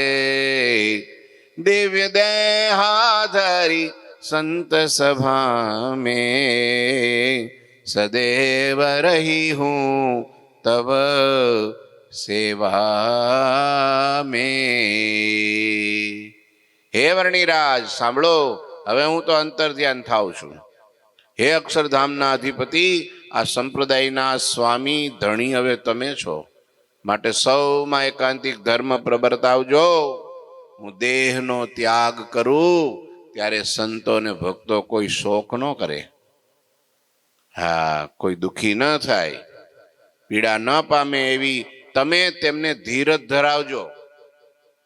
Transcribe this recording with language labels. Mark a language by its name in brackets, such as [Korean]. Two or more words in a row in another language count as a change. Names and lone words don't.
[Hindi] दिव्य देहाधरी संत सभा में, सदैव रही हूँ तब सेवा में. [Gujarati] હે વર્ણિરાજ સાંભળો, હવે હું તો અંતર ધ્યાન થાઉં છું. હે અક્ષરધામના અધિપતિ, આ સંપ્રદાયના સ્વામી ધણી હવે તમે છો, માટે સૌમાં એકાંતિક ધર્મ પ્રવર્તાવજો. હું દેહનો ત્યાગ કરું ત્યારે સંતો ને ભક્તો કોઈ શોક ન કરે, હા, કોઈ દુખી ન થાય, પીડા ન પામે એવી તમે તેમને ધીરજ ધરાવજો.